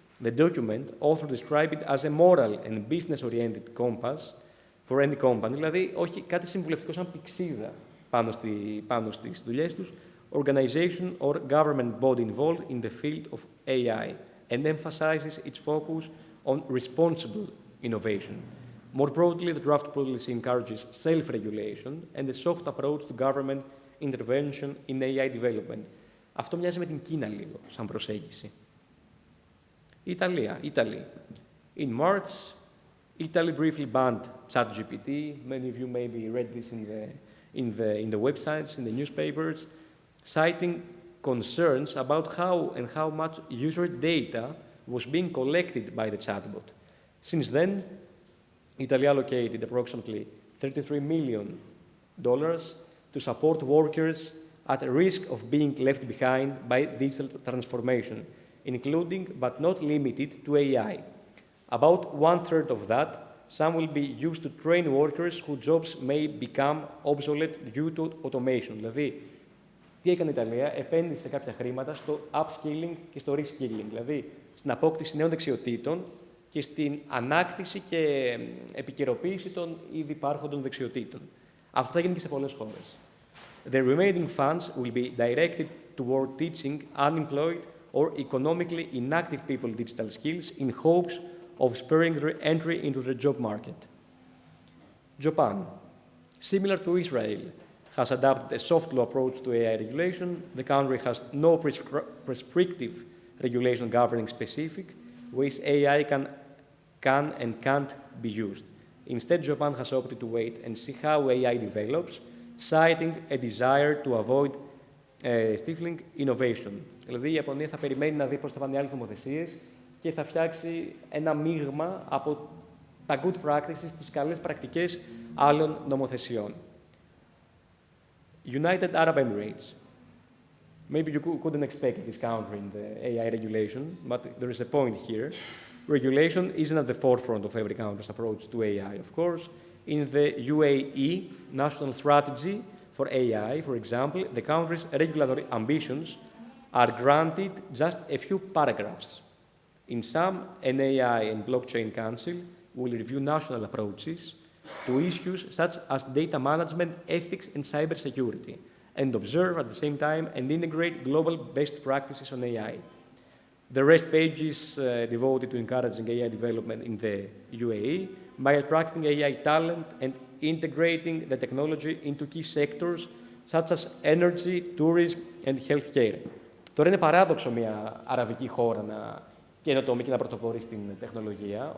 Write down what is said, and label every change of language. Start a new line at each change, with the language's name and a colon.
English: The document also described it as a moral and business-oriented compass for any company,
Greek: δηλαδή όχι κάτι συμβουλευτικό σαν πηξίδα πάνω στις δουλειές τους,
English: organization or government body involved in the field of AI, and emphasizes its focus on responsible innovation. More broadly, the draft policy encourages self-regulation and a soft approach to government intervention in AI development.
Greek: Αυτό μοιάζει με την Κίνα λίγο, σαν προσέγγιση.
English: Italy. In March, Italy briefly banned ChatGPT. Many of you maybe read this in the websites, in the newspapers, citing concerns about how much user data was being collected by the chatbot. Since then, Italy allocated approximately $33 million to support workers at risk of being left behind by digital transformation, including but not limited to AI. About 1/3 of that, some will be used to train workers whose jobs may become obsolete due to automation.
Greek: Δηλαδή, τι έκανε η Ιταλία? Επένδυσε κάποια χρήματα στο upskilling και στο reskilling, δηλαδή στην απόκτηση νέων δεξιοτήτων και στην ανάκτηση και επικαιροποίηση των ήδη υπάρχοντων δεξιοτήτων. Αυτό θα γίνει και σε πολλές χώρες.
English: The remaining funds will be directed toward teaching unemployed or economically inactive people digital skills in hopes of spurring their entry into the job market. Japan. Similar to Israel, has adopted a soft law approach to AI regulation. The country has no prescriptive regulation governing specific ways AI can and can't be used. Instead, Japan has opted to wait and see how AI develops, citing a desire to avoid stifling innovation.
Greek: Δηλαδή, η Ιαπωνία θα περιμένει να δει πώς θα πάνε οι άλλες νομοθεσίες και θα φτιάξει ένα μείγμα από τα
English: good practices,
Greek: τις καλές πρακτικές άλλων νομοθεσιών.
English: United Arab Emirates. Maybe you couldn't expect this country in the AI regulation, but there is a point here. Regulation isn't at the forefront of every country's approach to AI, of course. In the UAE National Strategy for AI, for example, the country's regulatory ambitions are granted just a few paragraphs. In some, an AI and blockchain council will review national approaches to issues such as data management, ethics, and cybersecurity, and observe at the same time and integrate global best practices on AI. The rest page is devoted to encouraging AI development in the UAE by attracting AI talent and integrating the technology into key sectors such as energy, tourism, and healthcare.
Greek: Τώρα είναι παράδοξο μια αραβική χώρα να καινοτομεί και να πρωτοπορεί στην τεχνολογία.